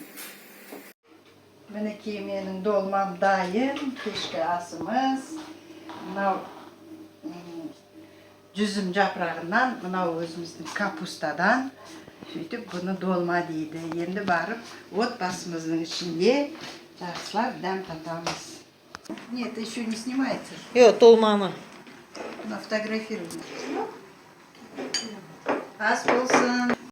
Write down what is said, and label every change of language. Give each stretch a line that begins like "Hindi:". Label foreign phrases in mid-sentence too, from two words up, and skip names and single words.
Kazakh: Мінекей менің долмам дайын, кешкі асымыз. Мынау жүзім жапырағынан, мынау өзіміздің капустадан, сөйтіп бұны долма дейді. Енді барып, отбасымыздың ішінде жақсылап дәм татамыз.
Russian: Нет, это еще не снимается.
Kazakh: Долманы. Фотографируем. Ас болсын.